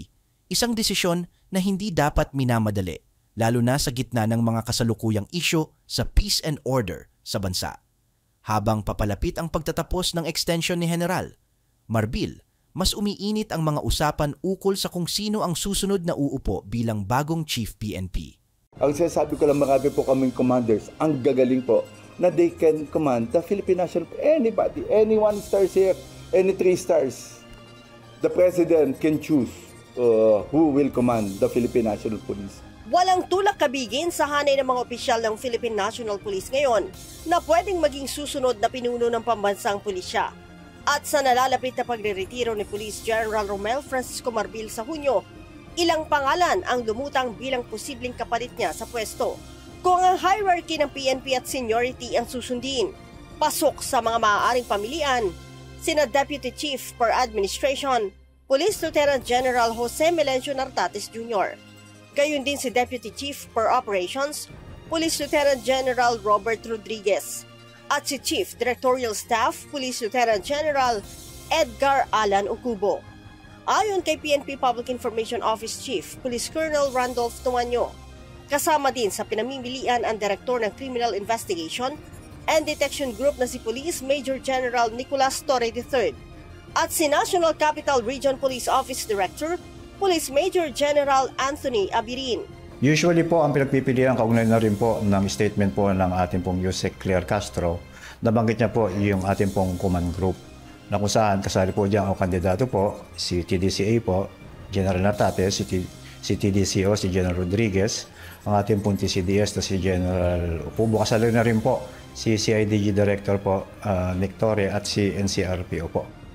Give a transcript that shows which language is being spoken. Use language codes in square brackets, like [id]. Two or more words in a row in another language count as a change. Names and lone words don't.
[tl] Isang desisyon na hindi dapat minamadali, lalo na sa gitna ng mga kasalukuyang isyu sa [en] peace and order [tl] sa bansa. Habang papalapit ang pagtatapos ng extension ni General Marbil, mas umiinit ang mga usapan ukol sa kung sino ang susunod na uupo bilang bagong Chief PNP. Ang sinasabi ko lang, marami po kaming commanders, ang gagaling po, na [en] they can command the Philippine National Police. Anybody, any 1 stars here, any 3 stars. The President can choose who will command the Philippine National Police. [tl] Walang tulak kabigin sa hanay ng mga opisyal ng Philippine National Police ngayon na pwedeng maging susunod na pinuno ng pambansang pulisya. At sa nalalapit na pagre-retiro ni Police General Romel Francisco Marbil sa Hunyo, ilang pangalan ang lumutang bilang posibleng kapalit niya sa pwesto. Kung ang hierarchy ng PNP at seniority ang susundin, pasok sa mga maaaring pamilian, sina Deputy Chief per Administration, Police Lieutenant General Jose Melencio Nartates Jr., gayon din si Deputy Chief per Operations, Police Lieutenant General Robert Rodriguez, at si Chief Directorial Staff, Police Lieutenant General Edgar Alan Ucubo. Ayon kay PNP Public Information Office Chief, Police Colonel Randolph Tumanyo, kasama din sa pinamimilian ang Direktor ng Criminal Investigation and Detection Group na si Police Major General Nicolas Torre III at si National Capital Region Police Office Director, Police Major General Anthony Abirin. Usually po ang pinagpipilian kaugnay na rin po ng statement po ng ating pong Yusek Claire Castro, nabanggit niya po yung ating pong [en] command group [tl] na kung saan kasali po diyan ang kandidato po, si TDCA po, General Nartates, si TDCO, si General Rodriguez, ang ating pong TCDS na si General Ucubo, kasali na rin po si CIDG Director po, Nick Torre at si NCRPO po.